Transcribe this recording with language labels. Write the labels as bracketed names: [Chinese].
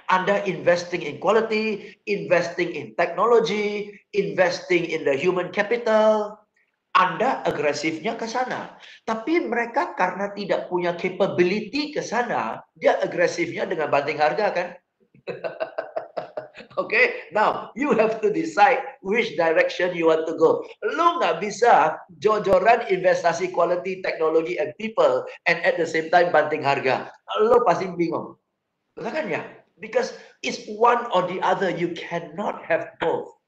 [English] Anda investing in quality, investing in technology, investing in the human capital. [Indonesian] Anda agresifnya ke sana. Tapi mereka karena tidak punya capability ke sana, dia agresifnya dengan banting harga kan? [English] Okay, now you have to decide which direction you want to go. [Indonesian] Lu nggak bisa jor-joran investasi quality, teknologi, and people, [English] and at the same time [Indonesian] banting harga. Lu pasti bingung. Betul kan ya? [English] Because it's one or the other. You cannot have both.